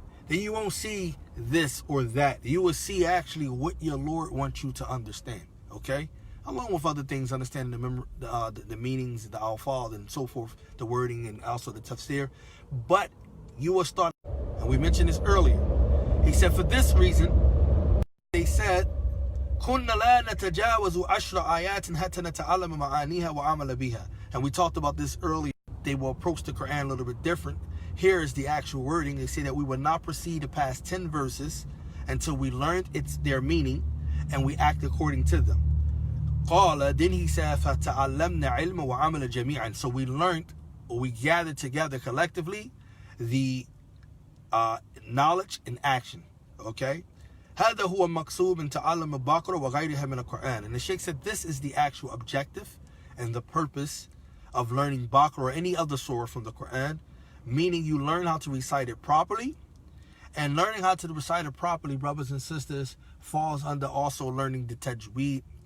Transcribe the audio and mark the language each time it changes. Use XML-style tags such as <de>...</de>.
<en>Then you won't see this or that. You will see actually what your Lord wants you to understand. Okay? along with other things, understanding the meanings, the alfaz and so forth, the wording, and also the tafsir. But you will start, and we mentioned this earlier. He said, for this reason, they said,</en> <ar>كُنَّ لَا نَتَجَاوَزُ عَشْرَ آيَاتٍ حَتَّى نَتَعَلَّمَ مَعَانِيهَا وَعَمَلَ بِهَا.</ar> <en>And we talked about this earlier. They will approach the Quran a little bit different. Here is the actual wording. They say that we will not proceed to past 10 verses until we learned their meaning and we act according to them.</en> <ar>قال,</ar> <en>then he said,</en> <ar>فَتَعَلَّمْنَا عِلْمَ وَعَمَلَ جَمِيعًا.</ar> <en>So we learned, or we gathered together collectively, the knowledge and action. Okay?</en> <ar>هذا هو المقصود من تعلم البقرة وغيرها من القرآن.</ar> <en>And the Shaykh said this is the actual objective and the purpose of learning Baqarah or any other surah from the Quran, meaning you learn how to recite it properly. And learning how to recite it properly, brothers and sisters, falls under also learning the tajweed.</en>